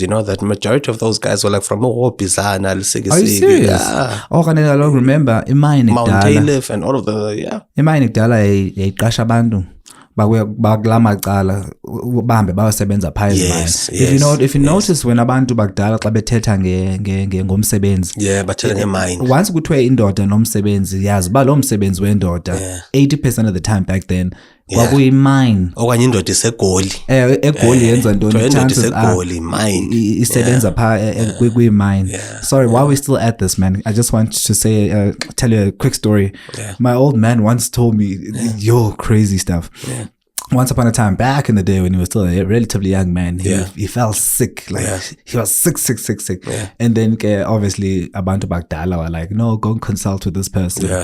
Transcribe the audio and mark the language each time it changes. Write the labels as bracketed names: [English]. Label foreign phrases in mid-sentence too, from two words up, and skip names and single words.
[English] You know that majority of those guys were like from Bizana. Are you serious? Yeah. Oh, I don't remember. Mount Caliph and all of the if you notice when [Xhosa] abantu bakudala xa bethetha ngomsebenzi bathetha ngemine, once kuthiwe indoda nomsebenzi, yazi ba lo msebenzi wendoda [English] 80% of the time back then [Xhosa] kwakuyimine okanye indoda isegoli egoli yenza ntoni, chances mine isebenza kuyimine. [English] Sorry, while we're still at this, man, I just want to say tell you a quick story. My old man once told me crazy stuff. Once upon a time, back in the day when he was still a relatively young man, he felt sick. He was sick. And then obviously [Xhosa] abantu bakdala [English] were like, no, go and consult with this person.